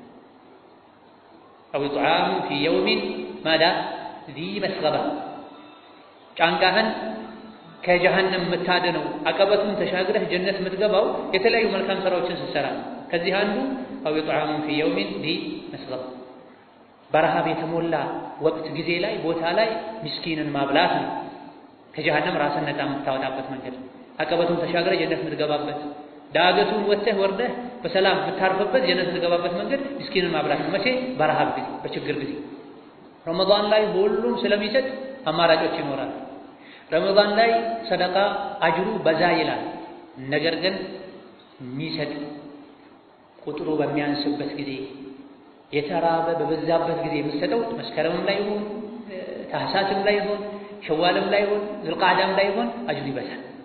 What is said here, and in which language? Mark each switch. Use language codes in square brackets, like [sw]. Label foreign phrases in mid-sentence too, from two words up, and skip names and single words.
[ar] أو إطعام في يوم ماذا ذي مسغبة [am] ጫንቃህን ከጀሃነም መታደነው አቀበቱን ተሻግረህ ጀነት ምትገባው የተለያዩ መልካም ስራዎችን ስትሰራ ከዚህ አንዱ [ar] أو إطعام في يوم ذي مسغبة [am] በረሃብ የተሞላ ወቅት ጊዜ ላይ ቦታ ላይ ምስኪንን ማብላት ነው ከጀሃነም ራስን ነፃ የምታወጣበት መንገድ አቀበቱን ተሻግረህ ጀነት ምትገባበት ዳገቱን ወጥተህ ወርደህ በሰላም ምታርፈበት ጀነት ምትገባበት መንገድ ምስኪንን ማብላት ነው መቼ በረሃብ ጊዜ በችግር ጊዜ ረመዳን ላይ ሁሉም ስለሚሰጥ አማራጮች ይኖራሉ ረመዳን ላይ ሰደቃ አጅሩ በዛ ይላል ነገር ግን የሚሰጥ ቁጥሩ በሚያንስበት ጊዜ የተራበ በበዛበት ጊዜ የምትሰጠው መስከረምም ላይ ይሁን ታህሳስም ላይ ይሁን ሸዋልም ላይ ይሁን ዙልቃዕዳም ላይ ይሁን አጅሩ ይበዛል